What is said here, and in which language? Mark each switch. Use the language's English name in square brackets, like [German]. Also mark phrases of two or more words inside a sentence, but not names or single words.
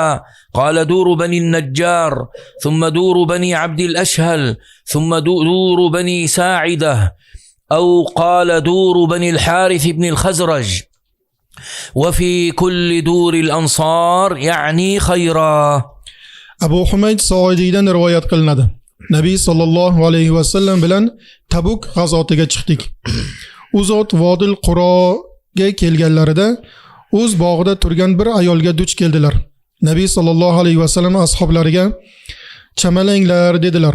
[Arabic] قال: دور بني النجار، ثم دور بني عبد الأشهل، ثم دور بني ساعدة، أو قال دور بني الحارث بن الخزرج، وفي كل دور الأنصار يعني خيرا. [Uzbek] Abu Humayd Soidiydan rivoyat qilinadi. Nabiy sallallohu alayhi vasallam bilan Tabuk g'azotiga chiqdik. U zot Vodil Quroga kelganlarida o'z bog'ida turgan bir ayolga duch keldilar. Nabiy [Arabic] صلى الله عليه وسلم [Uzbek] ashablariga chamalanglar dedilar.